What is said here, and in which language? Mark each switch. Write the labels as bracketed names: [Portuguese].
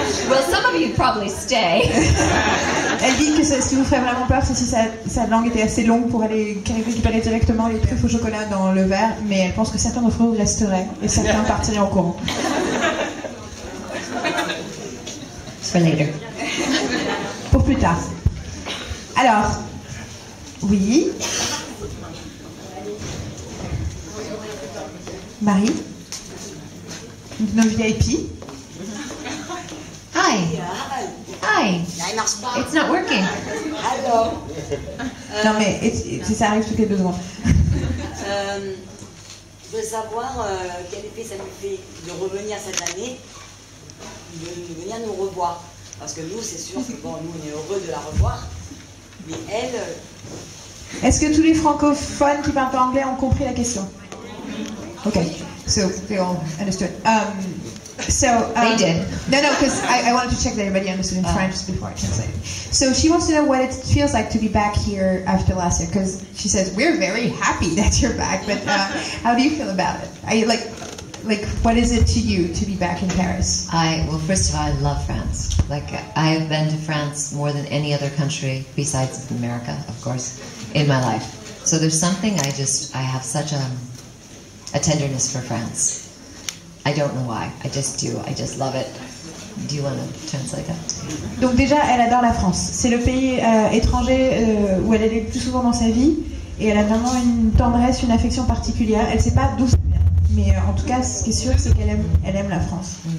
[English] Well, some of you'd probably stay. [French] Elle dit que ce qui vous ferait vraiment peur, c'est si sa langue était assez longue pour aller récupérer directement les truffes au chocolat dans le verre, mais elle pense que certains d'entre vous resteraient et certains partiraient en courant. [English] For later. [French] Pour plus tard. Alors, oui. Marie, nos VIP. [English] Hi. Hi. It's not working. [French] Non mais ça arrive toutes les 2 secondes. Je veux savoir quel effet ça nous fait de revenir cette année, de venir nous revoir. Parce que nous, c'est sûr que bon, nous, on est heureux de la revoir. Mais elle... Est-ce que tous les francophones qui parlent pas anglais ont compris la question? [English] Okay, so they all understood. They did. No, because I wanted to check that everybody understood in French before I translated. So she wants to know what it feels like to be back here after last year, because she says, we're very happy that you're back, but how do you feel about it? Are you like, what is it to you to be back in Paris? Well, first of all, I love France. Like, I have been to France more than any other country besides America, of course, in my life. So there's something I have such a tenderness for France. I don't know why. I just do. I just love it. Do you want to translate that? [French] Donc déjà, elle adore la France. C'est le pays étranger où elle est le plus souvent dans sa vie, et elle a vraiment une tendresse, une affection particulière. Elle ne sait pas d'où ça vient, mais en tout cas, ce qui est sûr, c'est qu'elle aime la France.